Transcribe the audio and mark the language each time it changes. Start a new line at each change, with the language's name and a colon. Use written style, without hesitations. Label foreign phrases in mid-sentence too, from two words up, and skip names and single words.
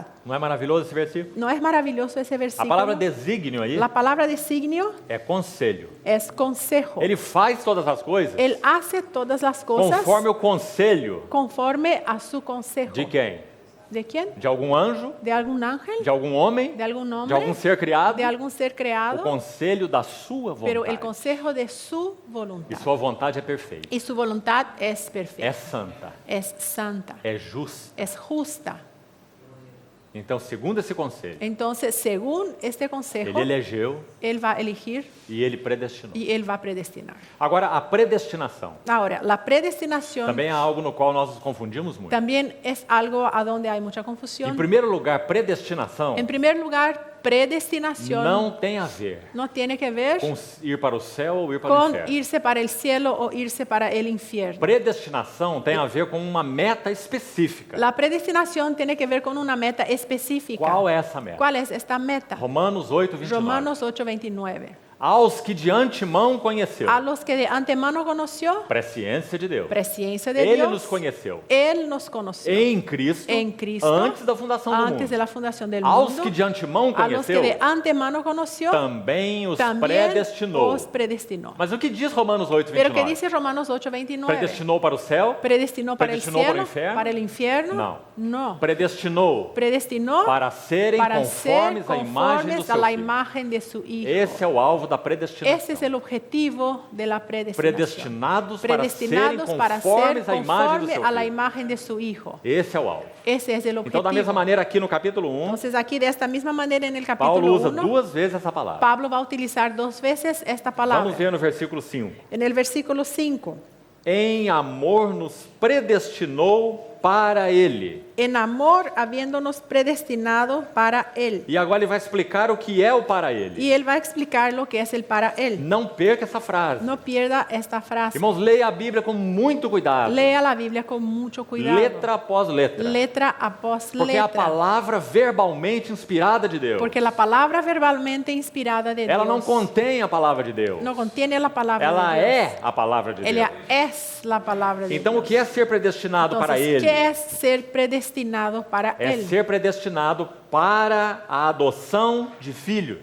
Portuguese: Não é maravilhoso esse versículo?
Spanish: ¿No es maravilloso ese
Portuguese: A
Spanish: versículo?
Portuguese: palavra desígnio aí
Spanish: La palabra designio
Portuguese: é conselho.
Spanish: es consejo.
Portuguese: Ele faz todas as coisas
Spanish: Él hace todas las cosas
Portuguese: conforme o conselho
Spanish: conforme a su consejo.
Portuguese: de quem?
Spanish: ¿De quién?
Portuguese: De algum anjo?
Spanish: ¿De algún ángel?
Portuguese: De algum homem?
Spanish: ¿De algún
Portuguese: De
Spanish: hombre?
Portuguese: algum ser criado?
Spanish: ¿De algún ser
Portuguese: O
Spanish: creado?
Portuguese: conselho da sua
Spanish: Pero el
Portuguese: vontade.
Spanish: consejo de su
Portuguese: E
Spanish: voluntad.
Portuguese: sua vontade é perfeita.
Spanish: Y su voluntad es
Portuguese: É
Spanish: perfecta,
Portuguese: santa.
Spanish: es santa,
Portuguese: É justa.
Spanish: es justa.
Portuguese: Então, segundo esse conselho,
Spanish: Entonces, según este consejo,
Portuguese: ele elegeu
Spanish: Él va a elegir
Portuguese: e ele predestinou.
Spanish: y Él va a predestinar.
Portuguese: Agora, a predestinação
Spanish: Ahora, la predestinación
Portuguese: também é algo no qual nós nos confundimos muito.
Spanish: también es algo a donde hay mucha
Portuguese: Em
Spanish: confusión.
Portuguese: primeiro lugar, predestinação
Spanish: En primer lugar, predestinación
Portuguese: não tem a ver
Spanish: no tiene que ver
Portuguese: com ir para o céu ou ir para o
Spanish: con
Portuguese: inferno.
Spanish: irse para el cielo o irse para el infierno.
Portuguese: Predestinação tem a ver com uma meta específica.
Spanish: La predestinación tiene que ver con una meta específica.
Portuguese: Qual é essa meta?
Spanish: ¿Cuál es esta meta?
Portuguese: Romanos 8, 29.
Spanish: Romanos 8:29.
Portuguese: Aos que de antemão conheceu,
Spanish: A los que de antemano conoció,
Portuguese: presciência de Deus,
Spanish: presciencia de
Portuguese: Ele
Spanish: Dios,
Portuguese: nos conheceu
Spanish: Él nos conoció
Portuguese: em Cristo, antes da fundação do
Spanish: antes
Portuguese: mundo.
Spanish: de la fundación del
Portuguese: Aos
Spanish: mundo.
Portuguese: que de antemão
Spanish: A los que
Portuguese: conheceu,
Spanish: de antemano conoció,
Portuguese: também os
Spanish: también
Portuguese: predestinou.
Spanish: os predestinó.
Portuguese: Mas o que diz Romanos 8,
Spanish: Pero ¿qué
Portuguese: 29?
Spanish: dice Romanos 8:29?
Portuguese: Predestinou para o céu?
Spanish: ¿Predestinó para el ¿Predestinó para el cielo? infierno? ¿Para el infierno? No. No.
Portuguese: Predestinou
Spanish: Predestinó
Portuguese: para serem
Spanish: para ser
Portuguese: conformes à imagem do
Spanish: conformes a
Portuguese: seu
Spanish: la
Portuguese: Filho.
Spanish: imagen de su Hijo.
Portuguese: Esse é o alvo da predestinação.
Spanish: Ese es el objetivo de la predestinación.
Portuguese: Predestinados para serem
Spanish: Predestinados para ser
Portuguese: conformes à imagem do
Spanish: conforme
Portuguese: seu
Spanish: a la
Portuguese: Filho.
Spanish: imagen de su Hijo.
Portuguese: Esse é o alvo.
Spanish: Ese es el
Portuguese: Então,
Spanish: objetivo.
Portuguese: da mesma maneira, aqui no capítulo 1,
Spanish: Entonces aquí de esta misma manera en el
Portuguese: Paulo
Spanish: capítulo
Portuguese: usa
Spanish: 1,
Portuguese: duas vezes essa palavra.
Spanish: Pablo va a utilizar 2 veces esta palabra.
Portuguese: Vamos ver no versículo 5.
Spanish: En el versículo 5,
Portuguese: Em amor nos predestinou para Ele.
Spanish: en amor habiéndonos predestinado para Él.
Portuguese: E agora ele vai explicar o que é o para Ele.
Spanish: Y Él va a explicar lo que es el para Él.
Portuguese: Não perca essa frase.
Spanish: No pierda esta frase.
Portuguese: Irmãos, leia a Bíblia com muito cuidado.
Spanish: Lea la Biblia con mucho cuidado.
Portuguese: Letra após letra.
Spanish: Letra após
Portuguese: Porque é a
Spanish: letra.
Portuguese: palavra verbalmente inspirada de Deus.
Spanish: Porque la palabra verbalmente inspirada de
Portuguese: Ela
Spanish: Dios
Portuguese: não contém a palavra de Deus.
Spanish: no contiene la palabra
Portuguese: Ela
Spanish: de Dios.
Portuguese: é a palavra de Deus.
Spanish: Ella es la palabra de
Portuguese: Então,
Spanish: Dios.
Portuguese: o que é ser predestinado para
Spanish: Entonces,
Portuguese: Ele?
Spanish: ¿qué es ser predestinado para
Portuguese: É
Spanish: Él?
Portuguese: ser predestinado para a adoção de filhos.